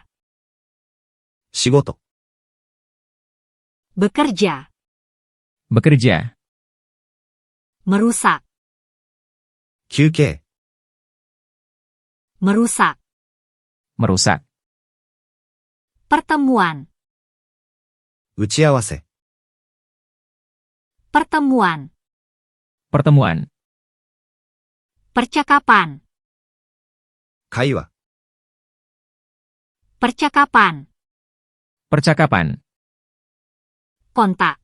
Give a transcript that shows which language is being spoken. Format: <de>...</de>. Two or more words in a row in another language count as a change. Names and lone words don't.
<ja>仕事、</ja> <id>bekerja, bekerja, merusak,</id> <ja>休憩、</ja> <id>merusak, merusak, pertemuan,</id> <ja>打ち合わせ、</ja> <id>pertemuan, pertemuan, percakapan,</id> <ja>会話、</ja> <id>percakapan, percakapan, kontak,</id>